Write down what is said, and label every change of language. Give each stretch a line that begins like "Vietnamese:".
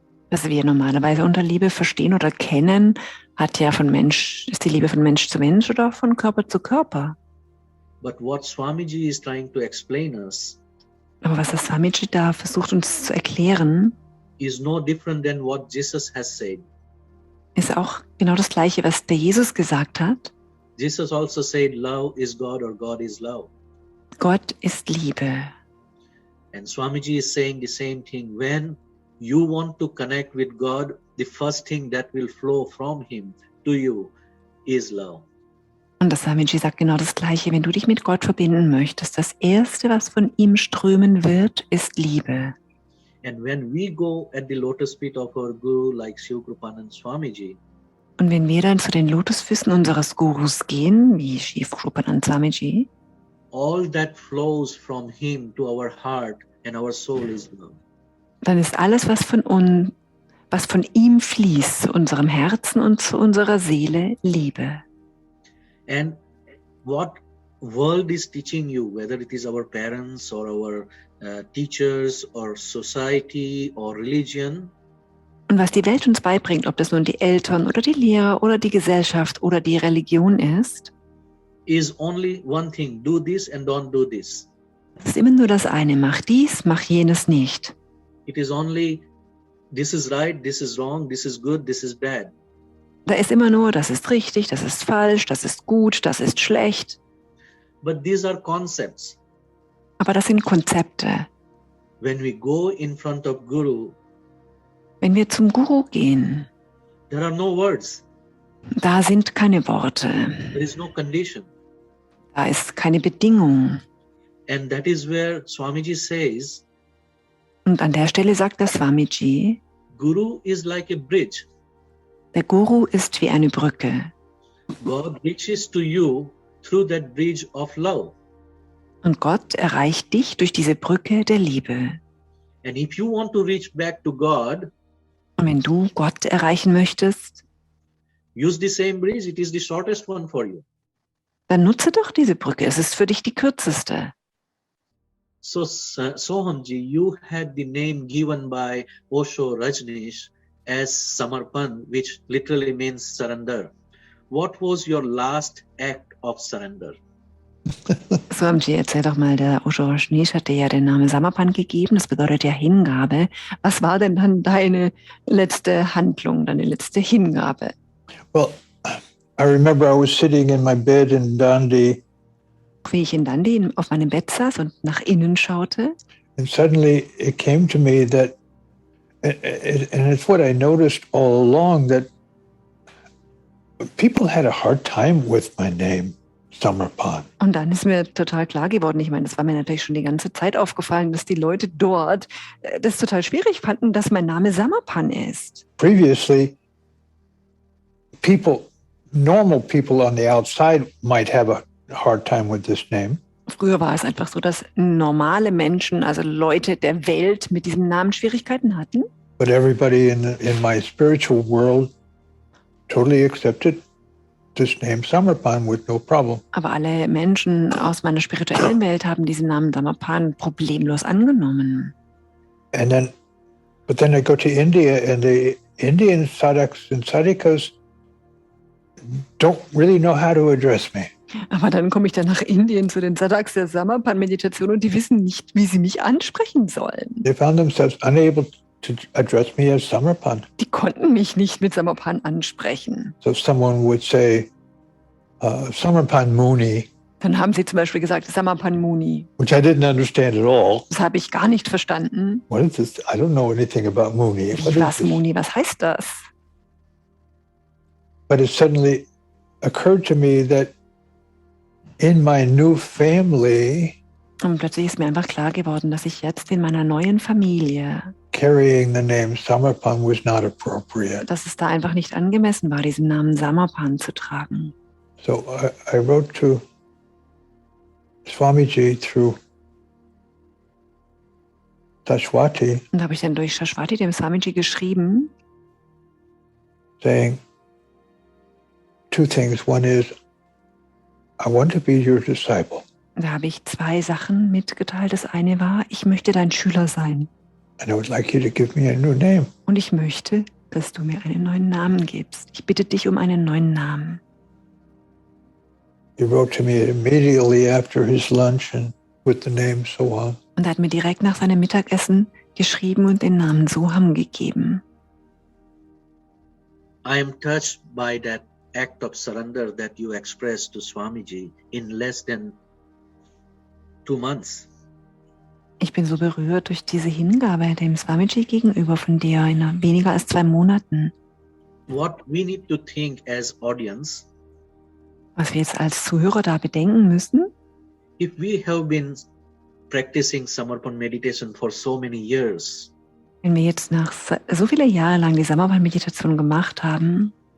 German: Was wir normalerweise unter Liebe verstehen oder kennen, ist die Liebe von Mensch zu Mensch oder von Körper zu Körper.
English: But what Swamiji is trying to explain us
German: Aber was der Swamiji da versucht uns zu erklären,
English: is no different than what Jesus has said.
German: ist auch genau das Gleiche, was der Jesus gesagt hat.
English: Jesus also said, love is God or God is love.
German: Gott ist Liebe.
English: And Swamiji is saying the same thing. When you want to connect with God, the first thing that will flow from Him to you is love.
German: Und das Swamiji sagt genau das Gleiche. Wenn du dich mit Gott verbinden möchtest, das Erste, was von ihm strömen wird, ist Liebe.
English: And when we go at the lotus feet of our Guru like Shiv Krupanand Swamiji,
German: Und wenn wir dann zu den Lotusfüßen unseres Gurus gehen, wie Shiv Krupanand Swamiji,
English: all that flows from Him to our heart and our soul is love.
German: dann ist alles, was von ihm fließt, zu unserem Herzen und zu unserer Seele, Liebe.
English: And what world is teaching you, whether it is our parents or our teachers or society or religion,
German: Und was die Welt uns beibringt, ob das nun die Eltern oder die Lehrer oder die Gesellschaft oder die Religion ist,
English: is only one thing: do this and don't do this.
German: es ist immer nur das eine, mach dies, mach jenes nicht.
English: It is only this is right, this is wrong, this is good, this is bad.
German: Da ist immer nur, das ist richtig, das ist falsch, das ist gut, das ist schlecht.
English: But these are concepts.
German: Aber das sind Konzepte.
English: When we go in front of Guru,
German: Wenn wir zum Guru gehen,
English: there are no words,
German: da sind keine Worte,
English: there is no condition.
German: da ist keine Bedingung.
English: And that is where Swamiji says,
German: Und an der Stelle sagt der Swamiji,
English: Guru is like a bridge.
German: der Guru ist wie eine Brücke.
English: God reaches to you through that bridge of love.
German: Und Gott erreicht dich durch diese Brücke der Liebe.
English: And if you want to reach back to God,
German: Und wenn du Gott erreichen möchtest,
English: use the same bridge. It is the shortest one for you.
German: dann nutze doch diese Brücke. Es ist für dich die kürzeste.
English: So, Sohamji, you had the name given by Osho Rajneesh as Samarpan, which literally means surrender. What was your last act of surrender?
German: Sohamji, erzähl doch mal, der Osho Rajneesh hat dir ja den Namen Samarpan gegeben, das bedeutet ja Hingabe. Was war denn dann deine letzte Handlung, deine letzte Hingabe?
English: Well, I remember I was sitting in my bed in Dandi,
German: Wie ich in Dandi auf meinem Bett saß und nach innen schaute,
English: and suddenly it came to me that, and it's what I noticed all along, that people had a hard time with my name, Samarpan.
German: und dann ist mir total klar geworden, ich meine, das war mir natürlich schon die ganze Zeit aufgefallen, dass die Leute dort das total schwierig fanden, dass mein Name Samarpan ist.
English: Previously, normal people on the outside might have a hard time with this name.
German: Früher war es einfach so, dass normale Menschen, also Leute der Welt mit diesem Namen Schwierigkeiten hatten.
English: But everybody in my spiritual world totally accepted this name Samarpan with no problem.
German: Aber alle Menschen aus meiner spirituellen Welt haben diesen Namen Samarpan problemlos angenommen.
English: But then I go to India, and the Indian sadhaks and sadhikas don't really know how to address me.
German: Aber dann komme ich dann nach Indien zu den Sadhaks der Samarpan-Meditation und die wissen nicht, wie sie mich ansprechen sollen.
English: They found themselves unable to address me as Samarpan.
German: Die konnten mich nicht mit Samarpan ansprechen.
English: So if someone would say, Samarpan Muni,
German: Dann haben sie zum Beispiel gesagt, Samarpan Muni.
English: which I didn't understand at all.
German: Das habe ich gar nicht verstanden.
English: What is this? I don't know anything about Muni. What
German: Wie,
English: is
German: was
English: this?
German: Muni? Was heißt das?
English: But it suddenly occurred to me that in my new family,
German: Und plötzlich ist mir einfach klar geworden, dass ich jetzt in meiner neuen Familie,
English: carrying the name Samarpan was not appropriate.
German: dass es da einfach nicht angemessen war, diesen Namen Samarpan zu tragen.
English: So I wrote to Swamiji through Tashwati,
German: Und da habe ich dann durch Shashwati, dem Swamiji, geschrieben,
English: saying two things. One is, I want to be your disciple.
German: da habe ich zwei Sachen mitgeteilt. Das eine war, ich möchte dein Schüler sein.
English: And I would like you to give me a new name.
German: Und ich möchte, dass du mir einen neuen Namen gibst. Ich bitte dich um einen neuen Namen.
English: He wrote to me immediately after his lunch and with the name Soham.
German: Und er hat mir direkt nach seinem Mittagessen geschrieben und den Namen Soham gegeben.
English: I am touched by that act of surrender that you expressed to Swamiji in less than 2 months.
German: Ich bin so berührt durch diese Hingabe dem Swamiji gegenüber von dir in weniger als 2 Monaten.
English: What we need to think as audience,
German: Was wir jetzt als Zuhörer da bedenken müssen,
English: if we have been practicing Samarpan meditation for so many years,
German: wenn wir jetzt nach so viele Jahre lang die Samarpan-Meditation gemacht haben,